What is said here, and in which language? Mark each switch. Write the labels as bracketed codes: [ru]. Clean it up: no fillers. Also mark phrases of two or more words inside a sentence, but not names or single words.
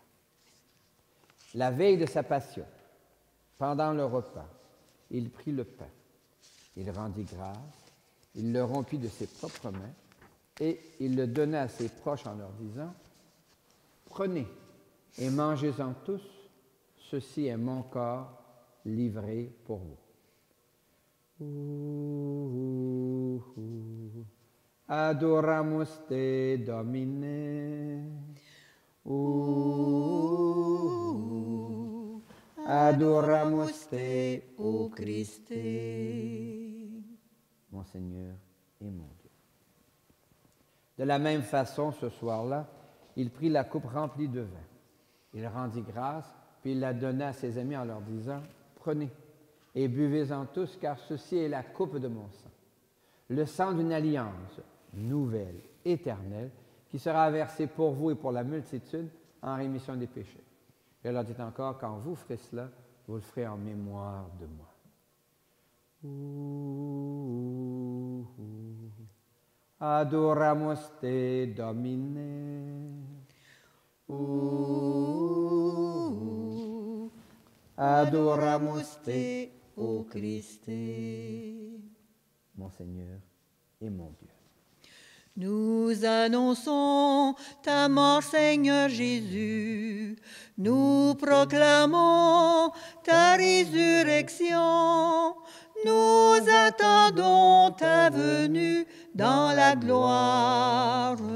[fr] La veille de sa passion, pendant le repas, il prit le pain, il rendit grâce, il le rompit de ses propres mains et il le donna à ses proches en leur disant: prenez et mangez-en tous, ceci est mon corps livré pour vous. [la] Adoramus te, Domine. Adoramus te, o Christe. [fr] Mon Seigneur et mon Dieu. De la même façon, ce soir-là, il prit la coupe remplie de vin. Il rendit grâce, puis il la donna à ses amis en leur disant: prenez et buvez-en tous, car ceci est la coupe de mon sang, le sang d'une alliance nouvelle, éternelle, qui sera versé pour vous et pour la multitude en rémission des péchés. Et elle leur dit encore, quand vous ferez cela, vous le ferez en mémoire de moi. [la] Adoramus te, Domine. Adoramus te, ô Christe. [fr] Mon Seigneur et mon Dieu. Nous annonçons ta mort, Seigneur Jésus. Nous proclamons ta résurrection. Nous attendons ta venue dans la gloire.